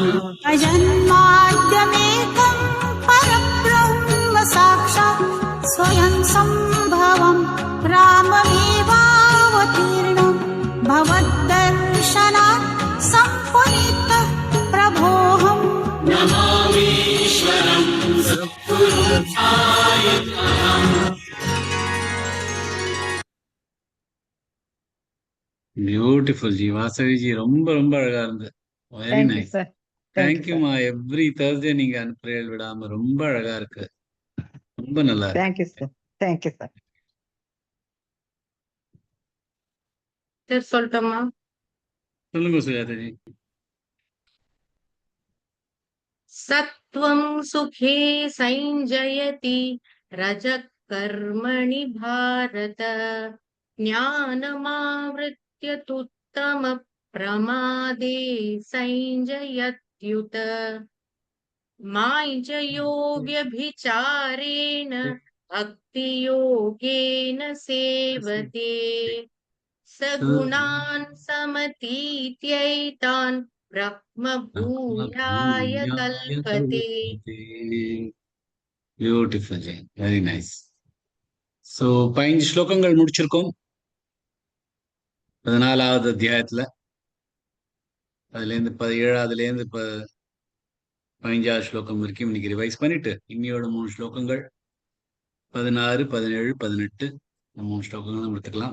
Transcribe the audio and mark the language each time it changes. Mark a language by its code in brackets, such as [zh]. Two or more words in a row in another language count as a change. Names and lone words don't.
[sa] अजन्माद्यमेकं परब्रह्म साक्षात् स्वयं सम्भवं राममेवावतीर्णं भवद्दर्शनात् सम्पुनीतः प्रभोऽहम् नमामीश्वरं सद्गुरुं साईनाथं [en] Beautiful ji. [ta] வாசவி ஜி ரொம்ப ரொம்ப அழகா இருந்தது. [en] வெரி Thank you, நைஸ். sir. Thank you, தேங்க்யூமா. every Thursday [ta] நீங்க அனுப்புறீங்க விடாம ரொம்ப அழகா இருக்கு. ரொம்ப நல்லா [en] sir. [ta] இருக்கு. [en] Thank you, sir. Thank you, sir. Sir, [ta] சொல்லிட்டோமா? சொல்லுங்க சுஜாதா ஜி. [sa] सत्त्वं सुखे संजयति रजः कर्मणि भारत ज्ञानमावृत्य तुत्तमप्रमादे संजयत्युत माञ्चयोग्यभिचारेण भक्तियोगेन सेवते सगुणान् समतीत्यैतान् ब्रह्मभूयाय कल्पते. [en] Beautiful ji. Very nice. [ta] ஸோ 15 ஸ்லோகங்கள் முடிச்சிருக்கோம் 14வது அத்தியாயத்துல. அதுலேருந்து 17ஆவதுலேருந்து 15வது ஸ்லோகம் வரைக்கும் இன்னைக்கு ரிவைஸ் பண்ணிட்டு இன்னையோட 3 ஸ்லோகங்கள் 16, 17, 18 இந்த 3 ஸ்லோகங்கள் நம்ம எடுத்துக்கலாம்.